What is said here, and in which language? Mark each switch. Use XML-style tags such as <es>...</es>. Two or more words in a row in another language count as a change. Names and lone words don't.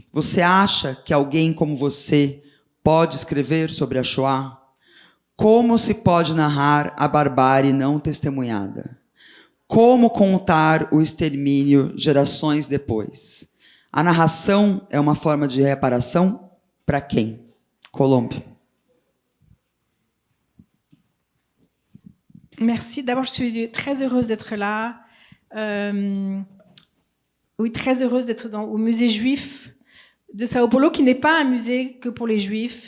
<pt>Você acha que alguém como você pode escrever sobre a Shoah? Como se pode narrar a barbárie não testemunhada? Como contar o extermínio gerações depois? A narração é uma forma de reparação para quem?</pt> <fr>Colombe. Merci. D'abord, je suis très heureuse d'être là. Oui, très heureuse d'être au musée juif de Sao Paulo, qui n'est pas un musée que pour les juifs.</fr>